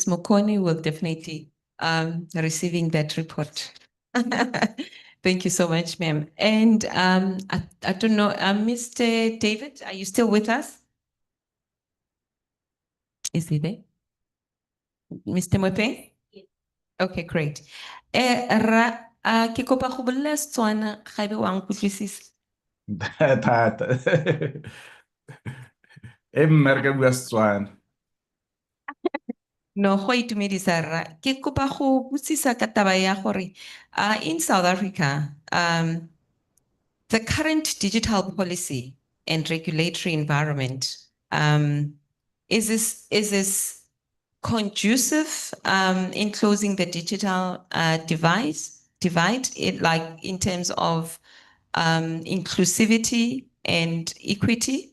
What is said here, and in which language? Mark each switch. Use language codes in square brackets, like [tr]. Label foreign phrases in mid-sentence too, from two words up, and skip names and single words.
[en] Mokoni will definitely receiving that report. Thank you so much, ma'am. And I don't know, Mr. David, are you still with us? Is he there? Mr. Mope? Yes. Okay, great. [tn] Ke kopa go bolela Setswana ga ebe wa nkutlwisisa. Thata. Mmereke bua Setswana. [en] No, [tn] go itumedisa rra. Ke kopa go botsisa ka taba ya gore [en] in South Africa, the current digital policy and regulatory environment, is this conducive in closing the digital divide, like in terms of inclusivity and equity?